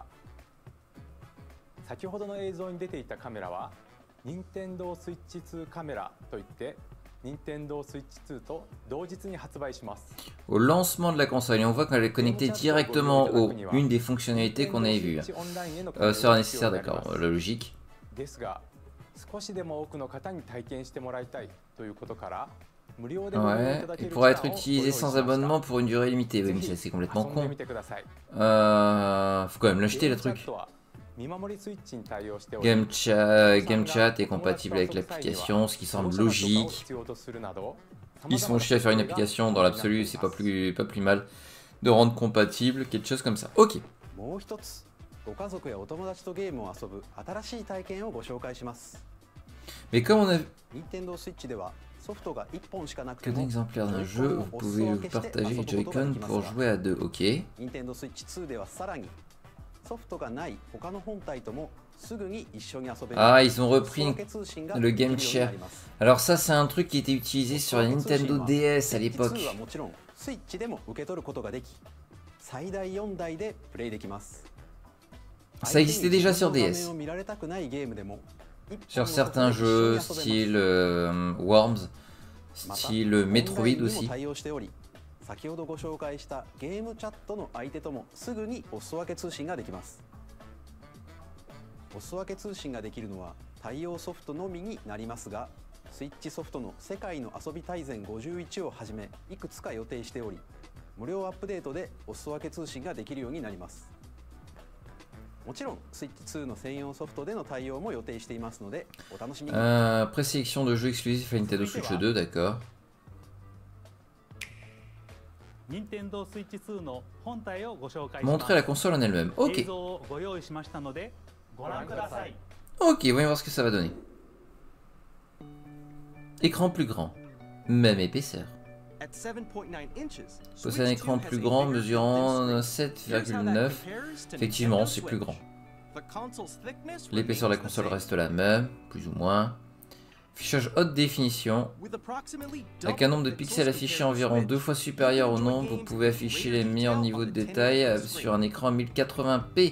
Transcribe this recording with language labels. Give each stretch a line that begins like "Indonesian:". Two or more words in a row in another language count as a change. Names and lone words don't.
Japanese: 先ほどの映像に出ていたカメラは任天堂スイッチ2カメラといって任天堂スイッチ2と同日に発売します。
French: Au lancement de la console, et on voit qu'elle est connectée directement aux une des fonctionnalités qu'on avait vues. Sera nécessaire, d'accord, la logique.
Japanese: ですが少しでも多くの方に体験してもらいたいということから無料で
French: Ouais, il pourra être utilisé sans abonnement pour une durée limitée. Oui, mais ça c'est complètement con. Faut quand même l'acheter le truc. Game Chat est compatible avec l'application, ce qui semble logique. Ils se font chier à faire une application, dans l'absolu, c'est pas plus mal de rendre compatible, quelque chose comme ça. Ok.
Japanese: もう一つご家族やお友達とゲームを遊ぶ新しい体験をご紹介します。
French: Mais comme on a
Japanese: Nintendo Switch ではソフトが1本しかなくて
French: qu'un
Japanese: も
French: exemplaire d'un jeu, vous pouvez partager les Joy-Con pour jouer à deux. Ok.
Japanese: Nintendo Switch 2ではさらにソフトがない他の本体ともすぐに一緒に遊べる。
French: Ah, ils ont repris
Japanese: お裾分け通信が
French: le
Japanese: できるよう
French: Game
Japanese: に
French: Share.
Japanese: なります。
French: Alors ça, c'est un truc qui était utilisé sur la Nintendo DS à l'époque.
Japanese: Switch 2はもちろんスイッチでも受け取ることができ、最大4台でプレイできます。
French: Ça existait déjà sur DS.
Japanese: 相手に自分の画面を見られたくないゲームでも
French: Sur certains jeux, style Worms, style Metroid aussi.
Japanese: 対応しており、先ほどご紹介したゲームチャットの相手ともすぐにお裾分け通信ができます。お裾分け通信ができるのは対応ソフトのみになりますが、スイッチソフトの世界の遊び大全51をはじめいくつか予定しており、無料アップデートでお裾分け通信ができるようになります。もちろんスイッチ2の専用ソフトでの対応も予定していますのでお楽しみに。
French: Présélection de jeux exclusifs à Nintendo Switch 2, d'accord.
Japanese: 任天堂スイッチ2の本体をご紹介します。
French: Montrer la console en elle-même. Ok.
Japanese: 映像をご用意しましたのでご覧ください。
French: Ok, voyons voir ce que ça va donner. Écran plus grand, même épaisseur.
English: At 7.9 inches,
French: Possède un écran plus grand mesurant 7,9. Effectivement, c'est plus grand. L'épaisseur de la console reste la même, plus ou moins. Affichage haute définition. Avec un nombre de pixels affichés environ 2 fois supérieur au nombre, vous pouvez afficher les meilleurs niveaux de détail sur un écran 1080p.